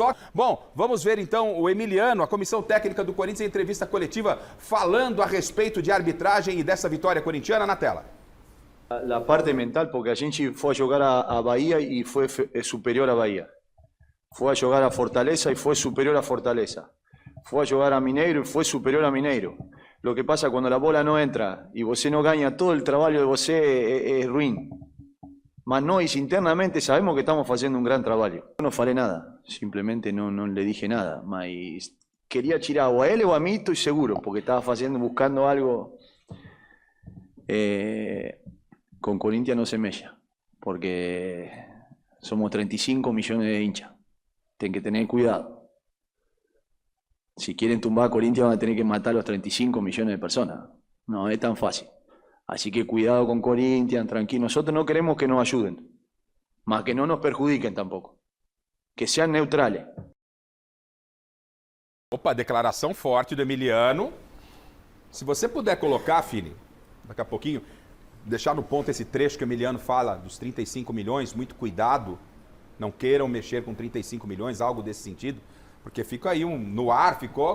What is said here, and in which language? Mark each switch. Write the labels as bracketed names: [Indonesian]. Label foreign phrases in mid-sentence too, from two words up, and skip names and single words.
[Portuguese] Bom, vamos ver então o Emiliano, a comissão técnica do Corinthians, em entrevista coletiva, falando a respeito de arbitragem e dessa vitória corintiana na tela. [Spanish] La parte mental, [Portuguese] porque a gente foi jogar a Bahia e foi superior a Bahia. Foi jogar a Fortaleza e foi superior a Fortaleza. Foi jogar a Mineiro e foi superior a Mineiro. [Spanish] Lo que pasa cuando la bola no entra y você no gana, todo el trabajo de você es ruim. [Portuguese] Mas nós internamente sabemos que estamos [Spanish] haciendo un gran trabajo. Yo no falei nada, simplemente no le dije nada. Mas quería tirar o a él o a mí, estoy seguro, porque estaba buscando algo. Con Corinthians no se mella, porque somos 35 millones de hinchas. Tienen que tener cuidado. Si quieren tumbar a Corinthians van a tener que matar a los 35 millones de personas. No es tan fácil. Así que cuidado con Corinthians, tranquilo. Nosotros no queremos que nos ayuden, más que no nos perjudiquen tampoco. Que sean neutrales. [Portuguese] Opa, declaração forte do Emiliano. Se você puder colocar, Fini, daqui a pouquinho, deixar no ponto esse trecho que o Emiliano fala dos 35 milhões, muito cuidado, não queiram mexer com 35 milhões, algo desse sentido, porque fica aí no ar, ficou...